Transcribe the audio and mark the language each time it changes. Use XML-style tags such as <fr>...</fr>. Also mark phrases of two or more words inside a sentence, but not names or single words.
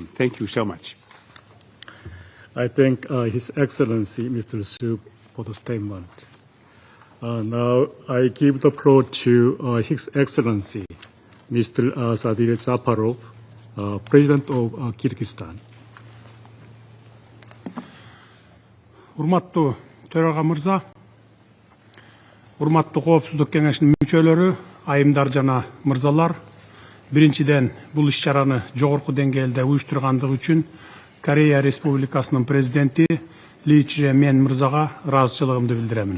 <en>Thank you so much. I thank His Excellency, Mr. Su, for the statement. Now I give the floor to His Excellency, Mr. Sadir Japarov, President of Kyrgyzstan.</en> <ky>Урматтуу төраға мырза, урматтуу коопсуздук кеңешинин мүчөлөрү, айымдар жана мырзалар, биринчиден бул иш-чараны жогорку деңгээлде уюштургандыгы үчүн Корея Республикасынын президенти Ли Чжэ-мен мырзага ыраазычылыгымды билдиремин.</ky>